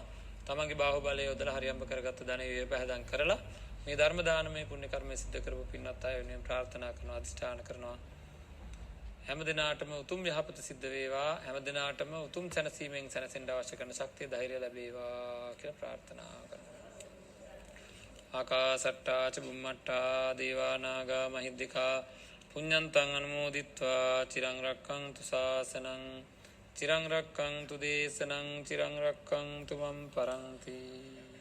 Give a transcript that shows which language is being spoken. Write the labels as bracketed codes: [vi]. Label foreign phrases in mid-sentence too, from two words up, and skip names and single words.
[si] තමන්ගේ බාහුවලය යොදලා හරියම්බ කරගත්ත ධනෙ විපහදම් කරලා මේ ධර්ම දානමය පුණ්‍ය කර්මය සිද්ධ කරපු පින්වත් අය වෙනුවෙන් ප්‍රාර්ථනා කරනවා, අධිෂ්ඨාන කරනවා. හැම දිනාටම උතුම් යහපත සිද්ධ වේවා. හැම දිනාටම උතුම් සැනසීමෙන් සැනසෙන්න අවශ්‍ය කරන ශක්තිය, ධෛර්යය ලැබේවා කියලා ප්‍රාර්ථනා කරනවා. [pi] ආකාසට්ටා ච බුම්මට්ටා දේවා නාග මහිද්దికා පුඤ්ඤන්තං අනුමෝදිත්වා චිරං රක්ඛන්තු ශාසනං චිරං රක්ඛන්තු දේශනං චිරං රක්ඛන්තු මම් පරන්ති.